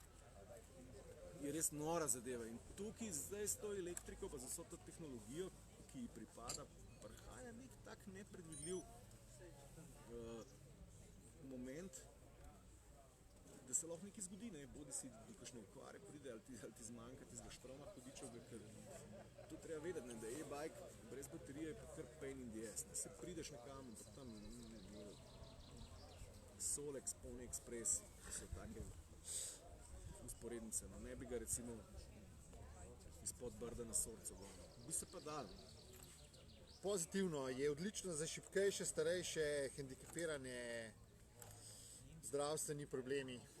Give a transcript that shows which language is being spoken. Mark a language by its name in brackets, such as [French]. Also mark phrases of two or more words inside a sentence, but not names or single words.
[Slovenian] Je res nora zadeva in tukaj zdaj s to elektriko, pa z vso to tehnologijo, ki ji pripada, prihaja nek tak nepredvidljiv moment, da se lahko nekaj zgodi, ne? Bodi si do kakšne okvare pride, ali ti zmanjka tistega štroma hudičevega, ker to treba vedeti, ne? Da je e-bike brez baterije pa kar [English] pain in the ass, [Slovenian] ne? Se prideš nekam, ampak tam Solex, Pony Express, to so take usporednice, no ne bi ga recimo izpod Brda na Sorcu gonil. Bi se pa dal. Pozitivno je odlično za šibkejše, starejše, hendikepirane, zdravstveni problemi.